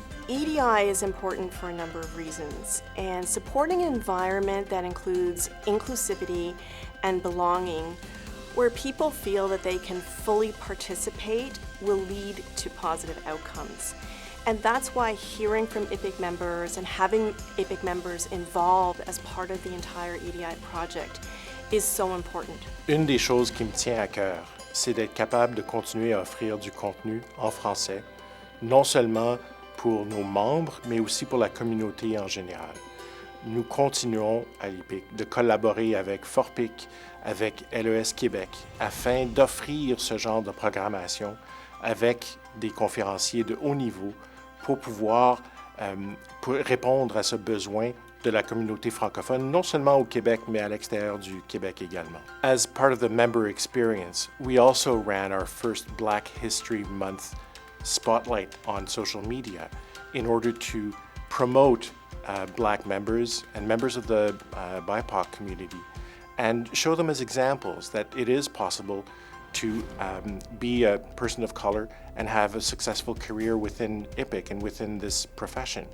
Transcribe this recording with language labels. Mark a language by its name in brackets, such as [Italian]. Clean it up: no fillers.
[English] EDI is important for a number of reasons, and supporting an environment that includes inclusivity and belonging, where people feel that they can fully participate, will lead to positive outcomes. And that's why hearing from IPIC members and having IPIC members involved as part of the entire EDI project is so important. [French] Une des choses qui me tient à cœur, c'est d'être capable de continuer à offrir du contenu en français, non seulement pour nos membres, mais aussi pour la communauté en général. Nous continuons à l'IPIC de collaborer avec FORPIC, avec LES Québec, afin d'offrir ce genre de programmation avec des conférenciers de haut niveau pour pouvoir pour répondre à ce besoin de la communauté francophone, non seulement au Québec, mais à l'extérieur du Québec également. [English] As part of the member experience, we also ran our first Black History Month spotlight on social media in order to promote Black members and members of the BIPOC community, and show them as examples that it is possible to be a person of color and have a successful career within IPIC and within this profession.